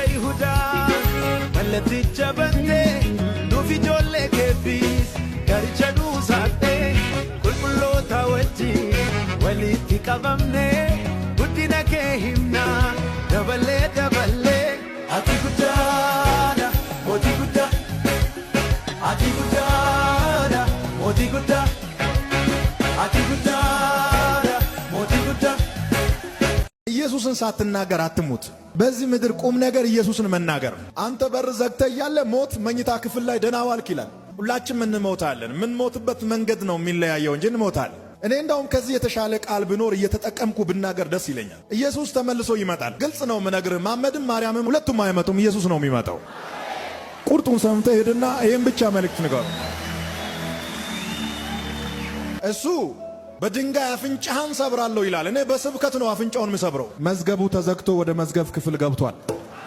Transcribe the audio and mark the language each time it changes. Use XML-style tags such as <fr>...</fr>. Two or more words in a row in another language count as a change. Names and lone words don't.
<om>guda malaticha bante nufi jolle kefis garicha nusate kulkulota wajji waliti qabamne guddina ke himna dabale dabale ati gudada moti guda ati gudada moti guda ati gudada moti guda</om> <am>ኢየሱስን ሳትናገር አትሙት። በዚህ ምድር ቁም ነገር ኢየሱስን መናገር። አንተ በር ዘግተህ ያለ ሞት መኝታ ክፍል ላይ ደህና ዋልክ ይላል። ሁላችንም እንሞታለን። ምን ሞትበት መንገድ ነው የሚለያየው እንጂ እንሞታለን። እኔ እንደውም ከዚህ የተሻለ ቃል ብኖር እየተጠቀምኩ ብናገር ደስ ይለኛል። ኢየሱስ ተመልሶ ይመጣል። ግልጽ ነው ምነግርህ። ማመድም ማርያምም ሁለቱም አይመጡም። ኢየሱስ ነው የሚመጣው። ቁርጡን ሰምተህ ሄድና ይሄን ብቻ መልእክት ንገር። እሱ በድንጋይ አፍንጫህን ሰብራለሁ ይላል። እኔ በስብከት ነው አፍንጫውን ምሰብረው። መዝገቡ ተዘግቶ ወደ መዝገብ ክፍል ገብቷል።</am>